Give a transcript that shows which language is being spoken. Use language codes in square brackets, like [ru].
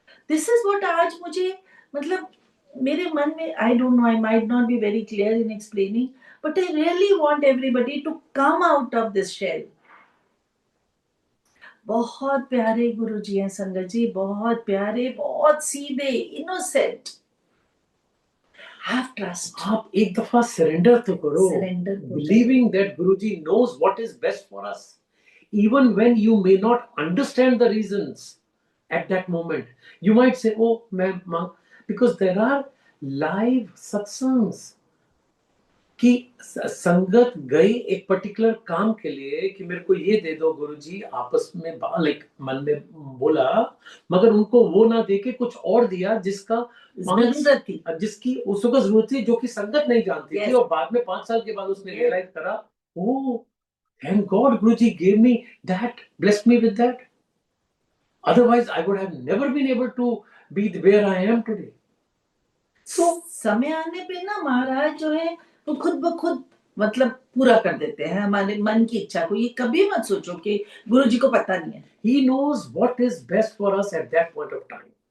[en] this is what [hi] आज मुझे मतलब मेरे मन में, [en] I don't know, I might not be very clear in explaining, but I really want everybody to come out of this shell. [hi] बहुत प्यारे गुरुजी हैं संगत जी, बहुत प्यारे, बहुत सीधे, [en] Innocent. Have trust. [hi] आप एक दफा सरेंडर तो करो, Surrender करो। [en] believing that Guruji knows what is best for us, even when you may not understand the reasons at that moment. You might say, "Oh, ma'am," because there are live satsangs [hi] कि संगत गई एक particular काम के लिए कि मेरे को ये दे दो गुरुजी, आपस में लाइक मन में बोला, मगर उनको वो ना देके कुछ और दिया जिसका जरूरत थी, जिसकी उसको जरूरत थी, जो कि संगत नहीं जानती थी, और बाद में 5 साल के बाद उसने रियलाइज करा, [en] Oh thank God Guruji gave me that, blessed me with that, otherwise I would have never been able to be where I am today. [hi] तो समय आने पे ना महाराज जो है वो खुद ब खुद मतलब पूरा कर देते हैं हमारे मन की इच्छा को। ये कभी मत सोचो कि गुरुजी को पता नहीं है। [en] He knows what is best for us at that point of time.